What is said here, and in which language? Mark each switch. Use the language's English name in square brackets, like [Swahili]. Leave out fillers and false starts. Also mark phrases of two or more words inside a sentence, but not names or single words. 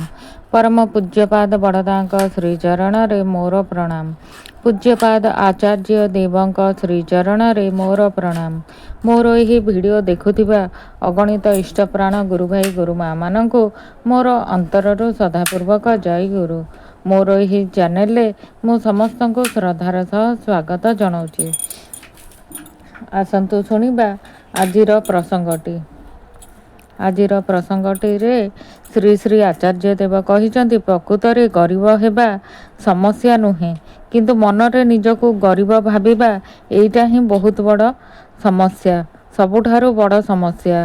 [Odia] ପରମ ପୂଜ୍ୟପାଦ ବଡ଼ଦା ଶ୍ରୀଚରଣ ମୋର ପ୍ରଣାମ। ପୂଜ୍ୟପାଦ ଆଚାର୍ଯ୍ୟ ଦେବଂ ଶ୍ରୀଚରଣ ମୋର ପ୍ରଣାମ। ମୋର ଏହି ଭିଡିଓ ଦେଖୁଥିବା ଅଗଣିତ ଇଷ୍ଟପ୍ରାଣ ଗୁରୁ ଭାଇ ଗୁରୁ ମାଁ ମାନଙ୍କୁ ମୋର ଅନ୍ତରରୁ ସଦାପୂର୍ବକ ଜୟ ଗୁରୁ। ମୋର ଏହି ଚ୍ୟାନେଲ ମୁଁ ସମସ୍ତ କୁ ଶ୍ରଦ୍ଧାର ସହ ସ୍ୱାଗତ ଜଣାଉଁଗି। ଆସନ୍ତୁ ଶୁଣିବା ଆଜିର ପ୍ରସଙ୍ଗଟି। ଆଜିର ପ୍ରସଙ୍ଗଟି ରେ ଶ୍ରୀ ଶ୍ରୀ ଆଚାର୍ଯ୍ୟ ଦେବ କହିଛନ୍ତି ପ୍ରକୃତ ରେ ଗରିବ ହେବା ସମସ୍ୟା ନୁହେଁ, କିନ୍ତୁ ମନରେ ନିଜକୁ ଗରିବ ଭାବିବା ଏଇଟା ହିଁ ବହୁତ ବଡ଼ ସମସ୍ୟା, ସବୁଠାରୁ ବଡ଼ ସମସ୍ୟା।